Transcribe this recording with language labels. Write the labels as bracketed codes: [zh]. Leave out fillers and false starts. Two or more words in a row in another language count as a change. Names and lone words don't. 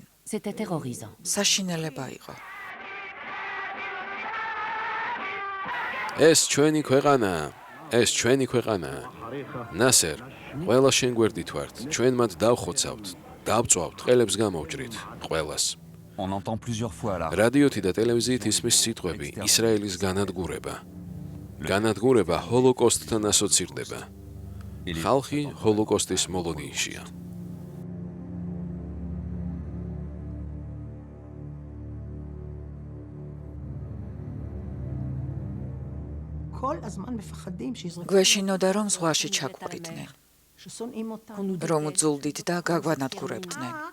[ka] საშინელება იყო. ეს ჩვენი ქვეყანაა, ეს ჩვენი ქვეყანაა. ნასერ, ყველა შენ გვერდით ვართ. ჩვენ მათ დავხოცავთ, დავწვავთ, ყელებს გამოვჭრით, ყველას. [fr] On entend plusieurs fois la [ka] რადიოთი და ტელევიზიით ისმის სიტყვები ისრაელის განადგურება. განადგურება ჰოლოკოსტთან ასოცირდება. ხალხი ჰოლოკოსტის მოლოდინშია. გვეშინოდა, რომ ზღვაში ჩაგვყრიდნენ, რომ უძულდით და გაგვანადგურებდნენ.